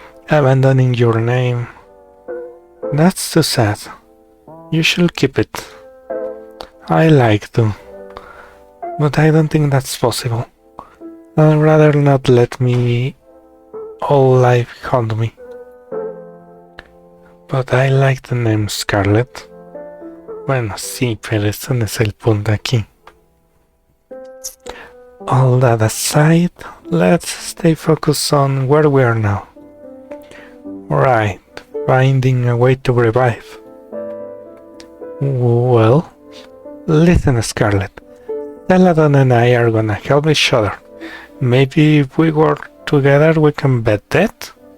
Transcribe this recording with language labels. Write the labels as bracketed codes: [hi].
[en] Abandoning your name. That's too sad. You should keep it. I like to. But I don't think that's possible. I'd rather not let me all life haunt me. But I like the name Scarlett. [es] Bueno, sí, pero eso no es el punto aquí. [en] All that aside, let's stay focused on where we are now. Right, finding a way to revive. Well, listen, Scarlet. Celadon and I are gonna help each other. Maybe if we work together we can beat that?